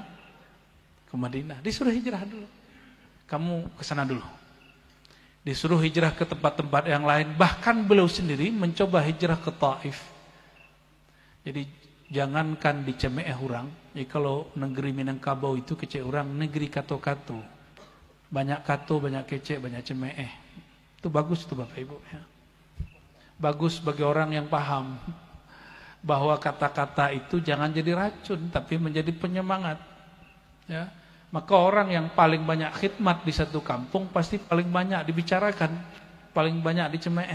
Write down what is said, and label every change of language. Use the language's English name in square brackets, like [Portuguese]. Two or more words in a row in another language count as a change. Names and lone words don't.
[Indonesian] Ke Madinah. Disuruh hijrah dulu. Kamu ke sana dulu. Disuruh hijrah ke tempat-tempat yang lain. Bahkan beliau sendiri mencoba hijrah ke Taif. Jadi jangankan dicemeeh orang. [Minangkabau] Jadi kalau negeri Minangkabau itu kece orang, negeri kato-kato. Banyak kato, banyak kece, banyak cemeeh. [Indonesian] Itu bagus itu Bapak Ibu ya. Bagus bagi orang yang paham bahwa kata-kata itu jangan jadi racun tapi menjadi penyemangat ya. Maka orang yang paling banyak khidmat di satu kampung pasti paling banyak dibicarakan, paling banyak dicemeeh.